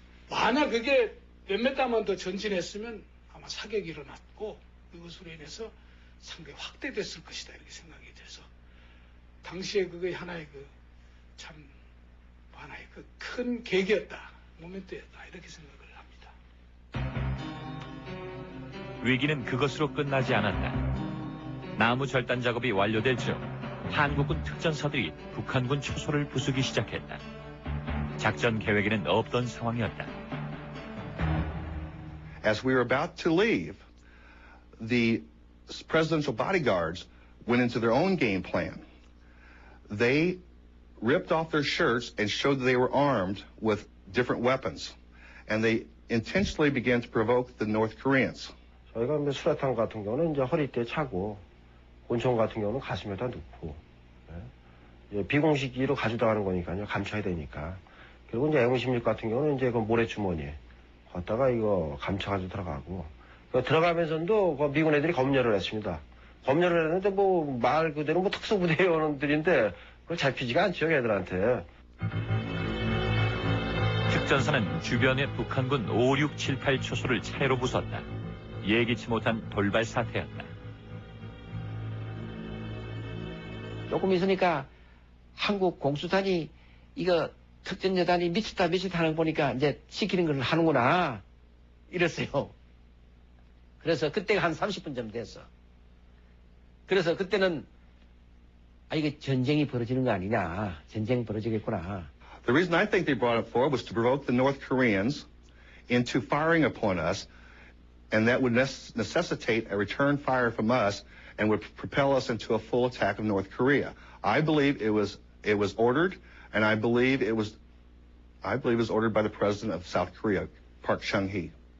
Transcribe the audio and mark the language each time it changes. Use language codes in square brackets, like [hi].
[ko] 만약 그게 몇몇 담만 더 전진했으면 아마 사격이 일어났고 이것으로 인해서 상당히 확대됐을 것이다 이렇게 생각이 돼서 당시에 그게 하나의 참 하나의 큰 계기였다, 모멘트였다 이렇게 생각을 합니다. 위기는 그것으로 끝나지 않았다. 나무 절단 작업이 완료될 즈음 한국군 특전사들이 북한군 초소를 부수기 시작했다. 작전 계획에는 없던 상황이었다. [en] As we were about to leave, the presidential bodyguards went into their own game plan. They ripped off their shirts and showed that they were armed with different weapons. And they intentionally began to provoke the North Koreans. [ko] 저희가 수라탄 같은 경우는 이제 허리띠에 차고, 권총 같은 경우는 가슴에다 넣고, 비공식기로 가져다가는 거니까요. 감춰야 되니까. 그리고 이제 M16 같은 경우는 이제 그 모래주머니에 걷다가 이거 감춰가지고 들어가고, 들어가면서도 그 미군 애들이 검열을 했습니다. 검열을 했는데 뭐 말 그대로 뭐 특수부대 요원들인데 그걸 잡히지가 않죠, 애들한테. 특전사는 주변의 북한군 5, 6, 7, 8 초소를 차례로 부쉈다. 예기치 못한 돌발 사태였다. 조금 있으니까 한국 공수단이 이거 특전여단이 미쳤다 하는 거 보니까 이제 시키는 걸 하는구나 이랬어요. 그래서 그때가 한 30분쯤 됐어. 그래서 그때는 이게 전쟁이 벌어지는 거 아니냐, 전쟁 벌어지겠구나. [en] The reason I think they brought it forward was to provoke the North Koreans into firing upon us, and that would necessitate a return fire from us and would propel us into a full attack of North Korea. I believe it was ordered, and I believe it was ordered by the president of South Korea, Park Chung-hee.